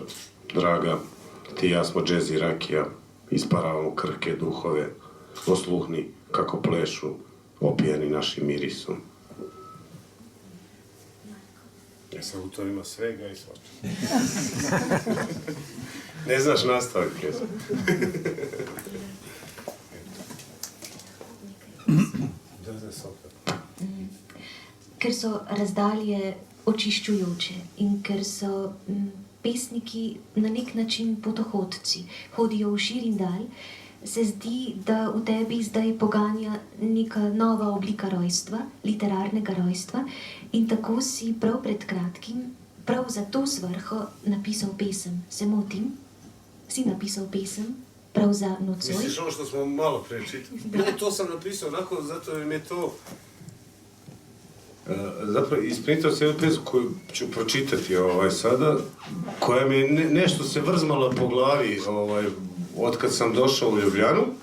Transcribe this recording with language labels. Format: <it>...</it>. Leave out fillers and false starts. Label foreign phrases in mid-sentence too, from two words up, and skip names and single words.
<hr>Draga, ti i ja smo džez i rakija, isparavamo krke duhove, osluhni kako plešu, opijeni našim mirisom. Ja sam autorima svega i svačega. Ne znaš nastavak pjesme.</hr> <sl>Ker so razdalje očiščujoče in ker so pesniki na nek način potohodci, hodijo v šir in dalj, se zdi, da v tebi zdaj poganja neka nova oblika rojstva, literarnega rojstva, in tako si prav pred kratkim, prav za to svrho napisal pesem. Se motim? Si napisal pesem? Prav za nocoj?</sl> <hr>Misliš ovo što smo malo prečitali? Ne, to sam napisao onako, zato jer mi je to... Zapravo, isprintao sam jednu pjesmu koju ću pročitati sada, koja mi je nešto se vrzmala po glavi otkad sam došao u Ljubljanu.</hr>